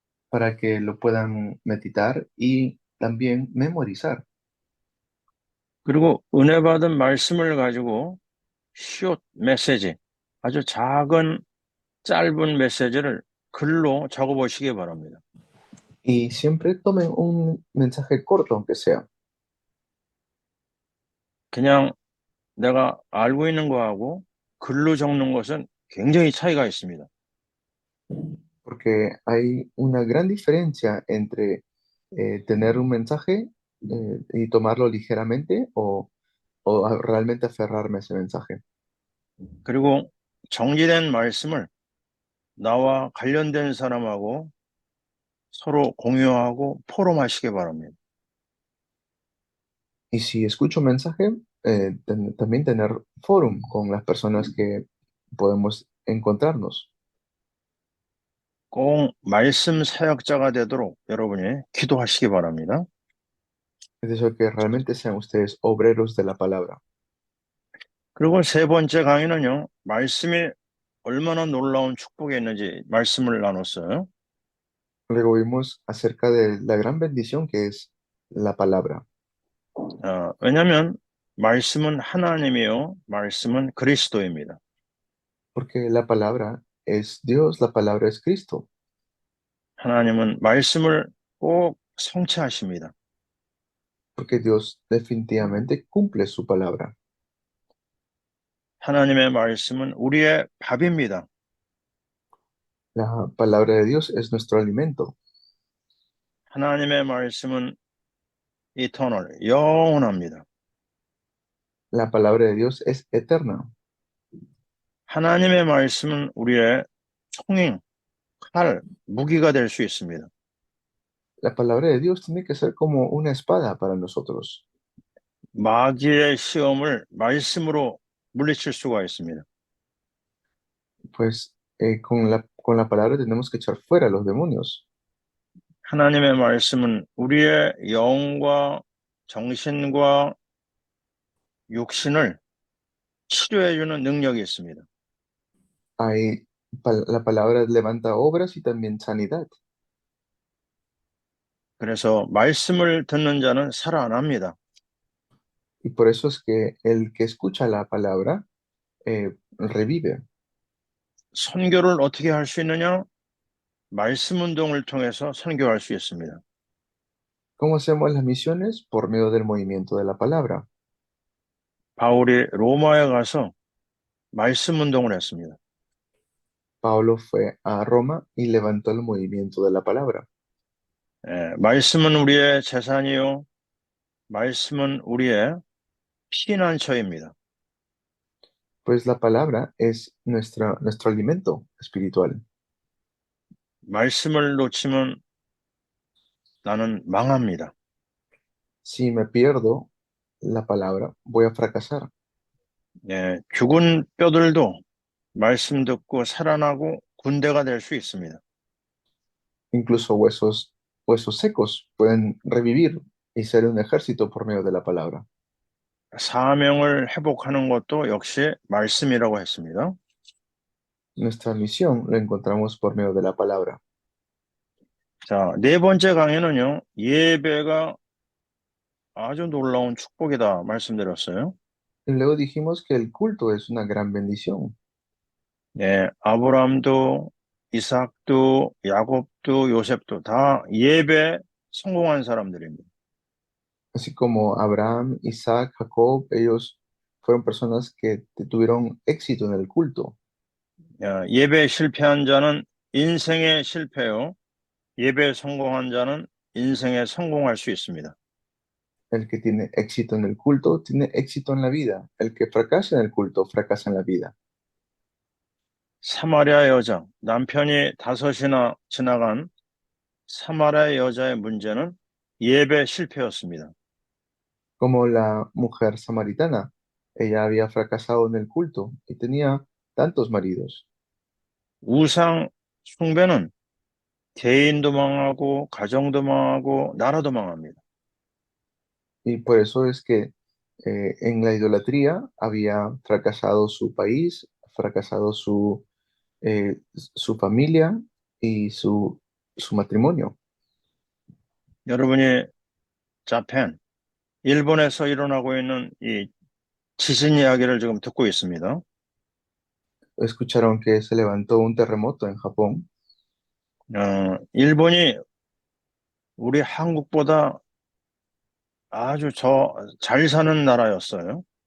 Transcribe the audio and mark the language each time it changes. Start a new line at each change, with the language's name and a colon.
Spanish: para que lo puedan meditar y también memorizar.
Korean: 그리고 은혜 받은 말씀을 가지고 숏 메시지, 아주 작은 짧은 메시지를 글로 적어보시기 바랍니다.
Spanish: Y siempre tomen un mensaje corto, aunque sea,
Korean: 그냥 내가 알고 있는 거하고 글로 적는 것은 굉장히 차이가 있습니다.
Spanish: porque hay una gran diferencia entre tener un mensaje y tomarlo ligeramente o realmente aferrarme a ese mensaje.
Korean: 그리고 정리된 말씀을 나와 관련된 사람하고 서로 공유하고 포럼하시기 바랍니다.
Spanish: Y si escucho un mensaje, también tener forum con las personas que podemos encontrarnos.
Korean: 꼭 말씀 사역자가 되도록 여러분이 기도하시기 바랍니다.
Spanish: Es eso que realmente sean ustedes obreros de la palabra.
Korean: 그리고 세 번째 강의는요, 말씀이 얼마나 놀라운 축복이 있는지 말씀을 나눴어요.
Spanish: Luego vimos acerca de la gran bendición que es la palabra,
Korean: 왜냐하면 말씀은 하나님이요, 말씀은 그리스도입니다.
Spanish: porque la palabra es Dios, la palabra es Cristo,
Korean: 하나님은 말씀을 꼭 성취하십니다.
Spanish: porque Dios definitivamente cumple su palabra.
Korean: 하나님의 말씀은 우리의 밥입니다.
Spanish: La palabra de Dios es nuestro alimento.
Korean: 하나님의 말씀은 eternal, 영원합니다.
Spanish: La palabra de Dios es eterna.
Korean: 하나님의 말씀은 우리의 총인, 칼, 무기가 될 수 있습니다.
Spanish: La palabra de Dios tiene que ser como una espada para nosotros,
Korean: 마귀의 시험을 말씀으로 물리칠 수가 있습니다.
Spanish: pues con la palabra tenemos que echar fuera a los demonios.
Korean: 하나님의 말씀은 우리의 영과 정신과 육신을 치료해주는 능력이 있습니다.
Spanish: La palabra levanta obras y también sanidad.
Korean: 그래서 말씀을 듣는 자는 살아납니다.
Spanish: Y por eso es que el que escucha la palabra revive.
Korean: 선교를 어떻게 할 수 있느냐? 말씀 운동을 통해서 선교할 수 있습니다.
Spanish: ¿Cómo hacemos las misiones? Por medio del movimiento de la palabra.
Korean: 바울이 로마에 가서 말씀 운동을 했습니다.
Spanish: Pablo fue a Roma y levantó el movimiento de la palabra.
Korean: 말씀은 우리의 재산이요. 말씀은 우리의 피난처입니다.
Spanish: Pues la palabra es nuestro alimento espiritual.
Korean: 말씀을 놓치면 나는 망합니다.
Spanish: Si me pierdo la palabra, voy a fracasar.
Korean: 죽은 뼈들도 말씀 듣고 살아나고 군대가 될 수 있습니다.
Spanish: Incluso huesos secos pueden revivir y ser un ejército por medio de la palabra.
Korean: 사명을 회복하는 것도 역시 말씀이라고 했습니다.
Spanish: Nuestra misión lo encontramos por medio de la palabra.
Korean: 자, 네 번째 강의는요, 예배가 아주 놀라운 축복이다 말씀드렸어요.
Spanish: Y luego dijimos que el culto es una gran bendición.
Korean: 아브라함도, 이삭도, 야곱도, 요셉도 다 예배 성공한 사람들입니다.
Spanish: Así como Abraham, Isaac, Jacob, ellos fueron personas que tuvieron éxito en el culto.
Korean: 예배 실패한 자는 인생의 실패요. 예배 성공한 자는 인생에 성공할 수 있습니다.
Spanish: El que tiene éxito en el culto tiene éxito en la vida. El que fracasa en el culto fracasa en la vida.
Korean: 사마리아 여자, 남편이 다섯이나 지나간 사마리아 여자의 문제는 예배 실패였습니다.
Spanish: Como la mujer samaritana, ella había fracasado en el culto y tenía tantos maridos.
Korean: 우상 숭배는 개인도 망하고 가정도 망하고 나라도 망합니다.
Spanish: Y por eso es que en la idolatría había fracasado su país, fracasado su familia y su matrimonio.
Korean: 여러분이 자펜, 일본에서 일어나고 있는 이 지진 이야기를 지금 듣고 있습니다.
Spanish: Escucharon que se levantó un terremoto en Japón.
Korean: 일본이 우리 한국보다 아주 잘 사는 나라였어요.